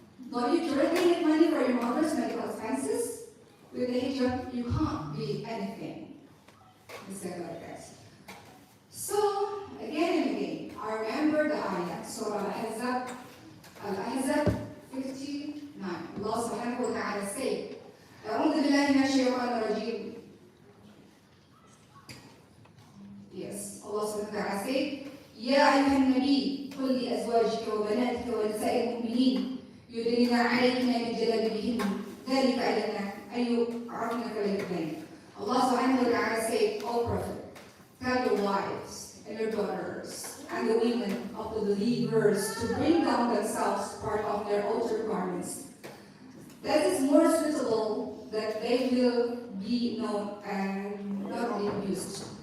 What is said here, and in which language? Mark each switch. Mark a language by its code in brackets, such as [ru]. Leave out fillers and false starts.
[en] Don't you directly need money for your mother's medical expenses? With the hijab, you can't be anything. He said like that. So, again and again, I remember the ayah, Surah Al-Ahzab 59. Allah subhanahu wa ta'ala said, [ar] أعوذ بالله من الشيطان الرجيم. [en] Yes, Allah subhanahu wa ta'ala said, [ar] يا أيها النبي قل لأزواجك وبناتك ونساء المؤمنين يدنين عليهن من جلابيبهن ذلك أدنى أن يعرفن فلا يؤذين. [en] Allah subhanahu wa ta'ala said, O Prophet, tell your wives and your daughters and the women of the believers to bring down themselves part of their outer garments. That is more suitable that they will be known and not be abused.